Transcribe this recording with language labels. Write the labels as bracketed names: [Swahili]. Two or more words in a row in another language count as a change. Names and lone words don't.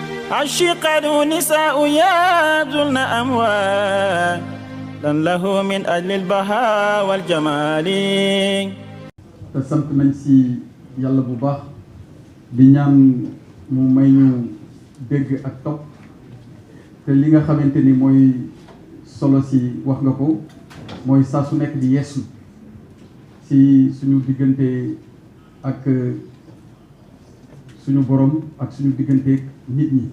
[Arabic] الشقة نساء يبذلن أموالا له من أجل البهاء والجمال. [Wolof] te sant nañ si yàlla bu baax di ñaan mu may ñu dégg ak topp te li nga xamante ni mooy solo si wax nga ko mooy saa su nekk di yeesu si suñu diggante ak suñu borom ak suñu diggante nit ñi.